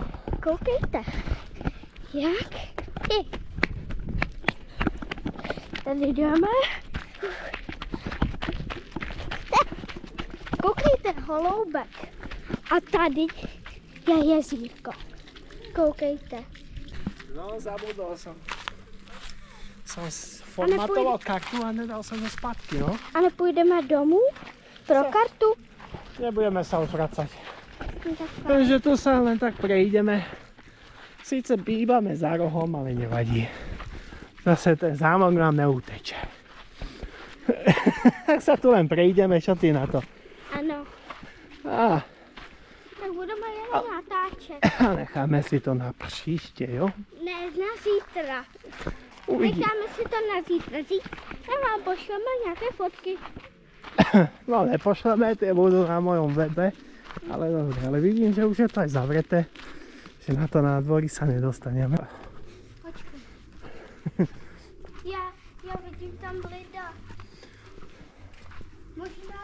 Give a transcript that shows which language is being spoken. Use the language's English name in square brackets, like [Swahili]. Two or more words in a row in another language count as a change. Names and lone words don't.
[Czech] Koukejte. Jak? Tady jdeme. Koukejte, holoubek. A tady je jezírko. Koukejte. No, [Slovak] zabudol som. Som formatoval kartu a nedal som ho zpátky, no. [Czech] A nepůjdeme domů pro kartu? [Slovak] Nebudeme sa už vracať. Takže tu sa len tak prejdeme. Sice bývame za rohom, ale nevadí. Zase ten zámok nám neuteče. Tak sa tu len prejdeme, čo ty na to? [Czech] Ano. Tak budeme jenom natáčet. A necháme si to na příště, jo? Ne, na zítra. Uvidí. Necháme si to na zítra. Zítra vám pošleme nějaké fotky. [Slovak] No nepošleme, tie budú na mojom webe. Ale dobre, ale vidím, že už je to aj zavreté. Že na to nádvorí sa nedostaneme. [Czech] Počkej. Já vidím tam lida. Možná...